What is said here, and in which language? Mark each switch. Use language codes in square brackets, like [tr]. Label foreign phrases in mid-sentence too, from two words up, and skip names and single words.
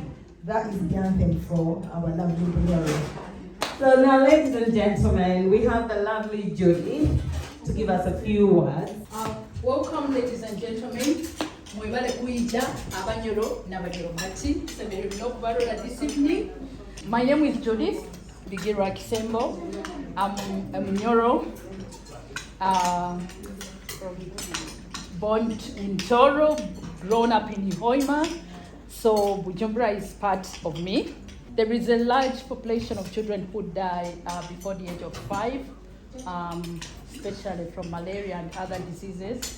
[en] That is the anthem for our lovely Bunyoro. So now, ladies and gentlemen, we have the lovely Judy to give us a few words. Welcome, ladies and gentlemen. [nyo] Mwebale kuija abanyoro n'abanyoro mati semere bino kubarola [en] this evening. My name is Judith Bigira Kisembo. I'm a Bunyoro, born in Toro, grown up in Hoima. So Bujumbura is part of me. There is a large population of children who die before the age of 5, especially from malaria and other diseases.